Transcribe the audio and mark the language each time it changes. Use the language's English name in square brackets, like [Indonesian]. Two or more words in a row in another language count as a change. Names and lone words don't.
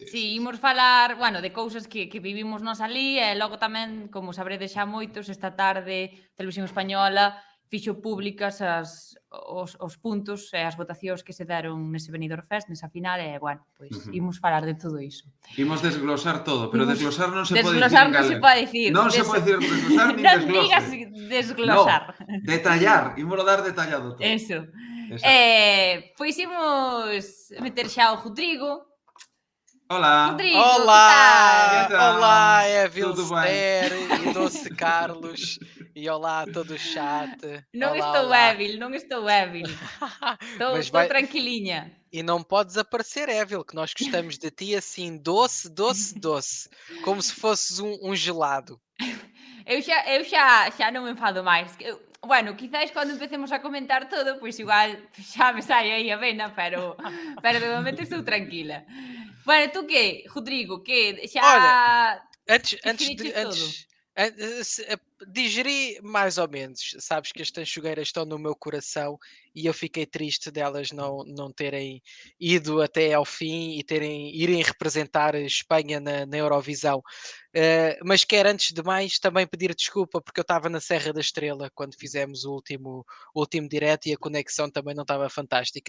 [Galician] Sí, imos falar, bueno, de cousas que vivimos nós alí e logo tamén, como sabredes xa moitos, esta tarde Televisión Española fixo públicas os puntos e as votacións que se deron nese Benidorm Fest, nesa final, e, bueno, pois imos falar de todo iso. Imos desglosar todo, pero desglosar non se pode dicir Desglosar en non se galego. pode dicir. Non se pode dicir desglosar nin Non desglose. digas desglosar. No, detallar, ímolo dar detallado todo. Eso. Pois imos meter xa o Rodrigo. Hola. Rodrigo, [Portuguese] Olá, que tal? olá, é Tudo bem? Vilster e Doce Carlos e olá a todo o chat. [Galician] Non [Portuguese] Olá, estou olá. [Galician] Évil, non estou Évil. Estou tranquiliña. [Portuguese] E não podes aparecer, Évil, que nós gostamos de ti assim, doce, doce, doce, como se fosses um gelado. [Galician] Eu xa non me enfado máis. Bueno, quizáis cando empecemos a comentar todo, pois igual xa me sai aí a vena, pero de momento estou tranquila. Bueno, tú que, Rodrigo, que xa [Portuguese] Olha, antes [Galician] digeriches de todo? [Portuguese] digeri mais ou menos. Sabes que as tanchugueiras estão no meu coração e eu fiquei triste delas não terem ido até ao fim e irem representar a Espanha na Eurovisão. Mas quero, antes de mais, também pedir desculpa porque eu estava na Serra da Estrela quando fizemos o último direto e a conexão também não estava fantástica.